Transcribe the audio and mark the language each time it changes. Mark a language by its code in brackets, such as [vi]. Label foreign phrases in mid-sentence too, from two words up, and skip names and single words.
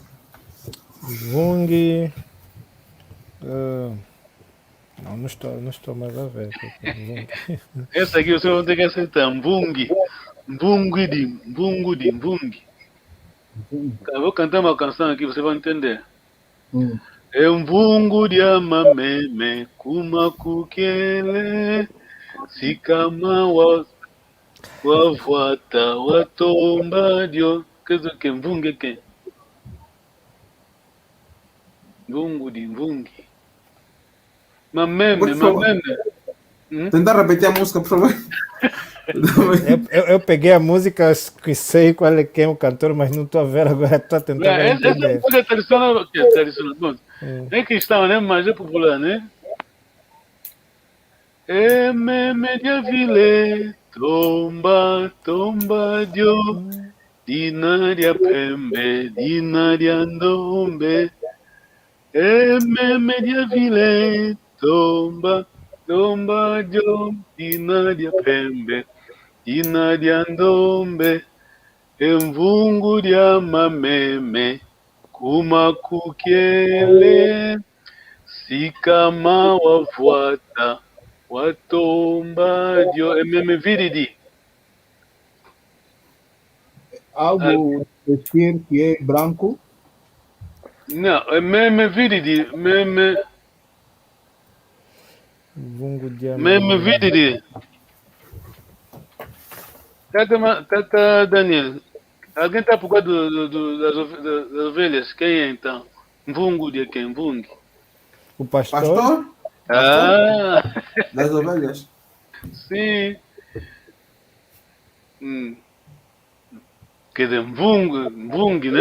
[pt] Mvungi. Não estou mais a ver. Essa aqui você vai ter que aceitar. Mvungi. Mvungi. Eu vou cantar uma canção aqui, você vai entender. É um [kg] vungo de amameme, kumakukele, sikama wavwata, watombadio. [pt] Quer dizer que mvungi é quem? Mvungi. Mameme. Tentar repetir a música, por favor. Eu peguei a música, que sei qual é quem é o cantor, mas não estou a ver agora, estou a tentar entender. Essa é tradicional, é cristão, né? Mas é popular, né? [kg] Media vile, tomba, dio, dinaria pembe, dinaria ndombe. Media vile, tomba, dio, dinaria pembe, dinaria ndombe. Mvungu dia mameme, kumakukele, sikama wafuata, watomba dio, meme viridi. [pt] Algo vestir que é branco? Não, é [kg] meme viridi, meme viridi. [pt] Tata Daniel, alguém está por causa das ovelhas? Quem é então? Mvungu de quem? Mvungi? O pastor? Pastor? Das ovelhas? Sim. Quer dizer, Mvungi, né?